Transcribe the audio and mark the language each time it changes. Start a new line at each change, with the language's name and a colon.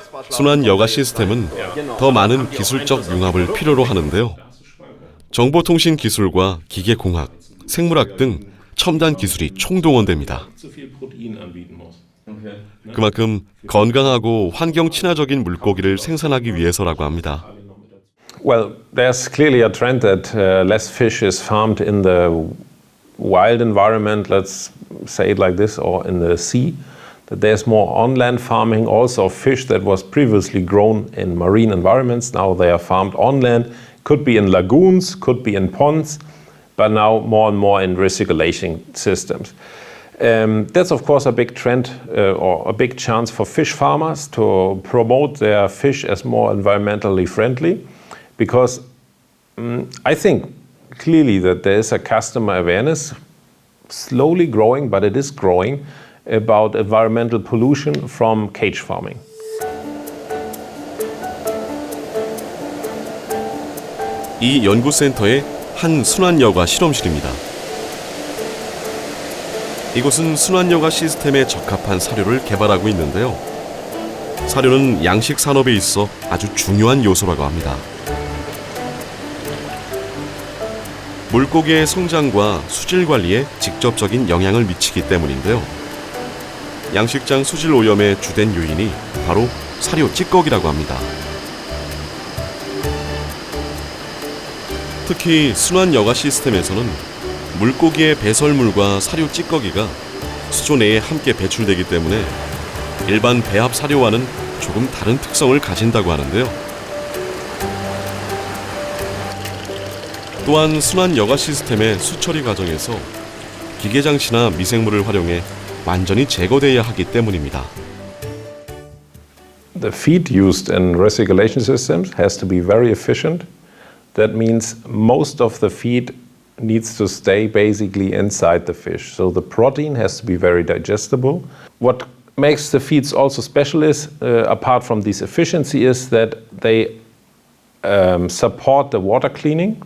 Korean: 순환 여가 시스템은 더 많은 기술적 융합을 필요로 하는데요. 정보통신 기술과 기계공학, 생물학 등 첨단 기술이 총동원됩니다. 그만큼 건강하고 환경 친화적인 물고기를 생산하기 위해서라고 합니다.
English: Well, there's clearly a trend that less fish is farmed in the wild environment, let's say it like this, or in the sea. That there's more on-land farming also of fish that was previously grown in marine environments. Now they are farmed on land. Could be in lagoons, could be in ponds, but now more and more in recirculation systems. That's of course a big trend or a big chance for fish farmers to promote their fish as more environmentally friendly, because I think clearly that there is a customer awareness, slowly growing, but it is growing, about environmental pollution from cage farming.
Korean: 이 연구센터의 한 순환여과 실험실입니다. 이곳은 순환여과 시스템에 적합한 사료를 개발하고 있는데요. 사료는 양식 산업에 있어 아주 중요한 요소라고 합니다. 물고기의 성장과 수질 관리에 직접적인 영향을 미치기 때문인데요. 양식장 수질 오염의 주된 요인이 바로 사료 찌꺼기라고 합니다. 특히 순환 여과 시스템에서는 물고기의 배설물과 사료 찌꺼기가 수조 내에 함께 배출되기 때문에 일반 배합 사료와는 조금 다른 특성을 가진다고 하는데요. 또한 순환 여과 시스템의 수처리 과정에서 기계 장치나 미생물을 활용해 완전히 제거돼야 하기 때문입니다.
English: The feed used in recirculation systems has to be very efficient. That means most of the feed needs to stay basically inside the fish. So the protein has to be very digestible. What makes the feeds also special is, apart from this efficiency, is that they support the water cleaning.